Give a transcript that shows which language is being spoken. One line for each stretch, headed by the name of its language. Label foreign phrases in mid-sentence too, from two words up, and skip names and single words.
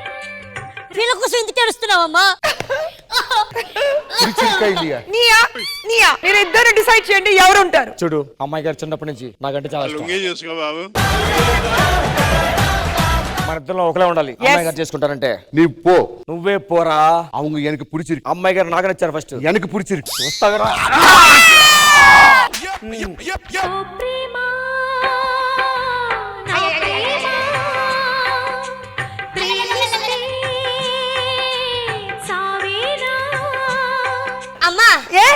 Telugu: వీళ్ళ కోసం ఎందుకు ఏడుస్తున్నావమ్మా? నీయా నీయా మీరు ఇద్దరు డిసైడ్ చేయండి ఎవరు ఉంటారు. చూడు, అమ్మాయి గారు చిన్నప్పటి నుంచి నాకంటే చాలా ఇష్టం. చూసుకో బాబు. మన ఇద్దరు ఒకలే ఉండాలి. అమ్మాయి గారు చేసుకుంటారంటే నీ పో. నువ్వే పోరా.
Tamil: அவங்க எனக்கு பிடிச்சிருக்கு.
Telugu: అమ్మాయి గారు నాకు నచ్చారు ఫస్ట్.
Tamil: எனக்கு பிடிச்சிருக்கு.
Telugu: వస్తావరా? ఓ ప్రేమ నా ప్రేమ ప్రేమిస్తే సావేనా. అమ్మా
English: Yes.